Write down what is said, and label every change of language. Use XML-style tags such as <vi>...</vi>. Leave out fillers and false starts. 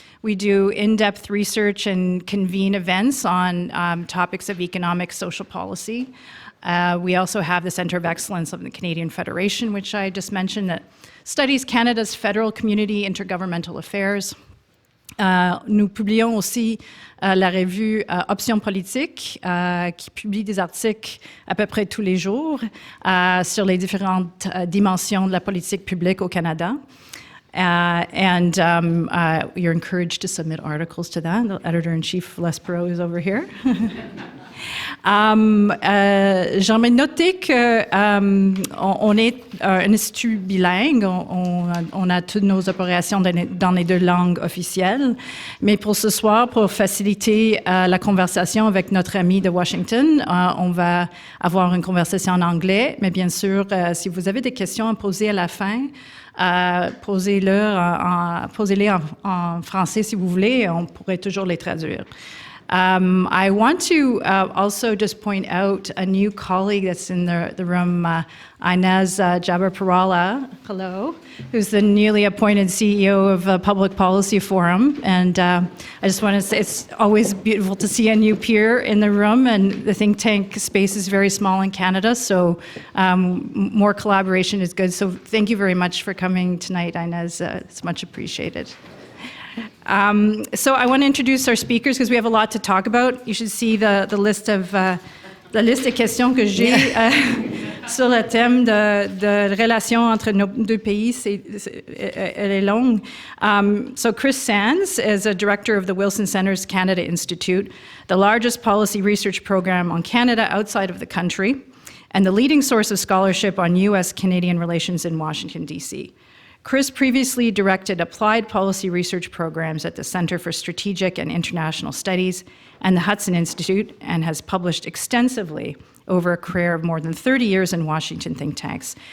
<en>We do in-depth research and convene events on topics of economic, social policy. We also have the Center of Excellence of the Canadian Federation, which I just mentioned, that studies Canada's federal community intergovernmental affairs.</en> <fr>Nous publions aussi la revue Options politiques, qui publie des articles à peu près tous les jours sur les différentes dimensions de la politique publique au Canada.</fr> <en>And you're encouraged to submit articles to that. The editor-in-chief, Les Perot, is over here.</en> <fr>J'aimerais noter qu'on est un institut bilingue. On a toutes nos opérations dans les deux langues officielles. Mais pour ce soir, pour faciliter la conversation avec notre ami de Washington, on va avoir une conversation en anglais. Mais bien sûr, si vous avez des questions à poser à la fin, posez-les en français si vous voulez. On pourrait toujours les traduire.</fr> <en>I want to also just point out a new colleague that's in the room, Inez Jaber-Perala, hello, who's the newly appointed CEO of Public Policy Forum. And I just want to say it's always beautiful to see a new peer in the room, and the think tank space is very small in Canada, so more collaboration is good. So thank you very much for coming tonight, Inez. It's much appreciated. So I want to introduce our speakers because we have a lot to talk about. You should see the list</en> <fr>de questions que j'ai sur le thème de relations entre nos deux pays. Elle est longue.</fr> <en>So Chris Sands is a director of the Wilson Center's Canada Institute, the largest policy research program on Canada outside of the country, and the leading source of scholarship on U.S.-Canadian relations in Washington, D.C. Chris previously directed applied policy research programs at the Center for Strategic and International Studies and the Hudson Institute, and has published extensively over a career of more than 30 years in Washington think tanks.</en>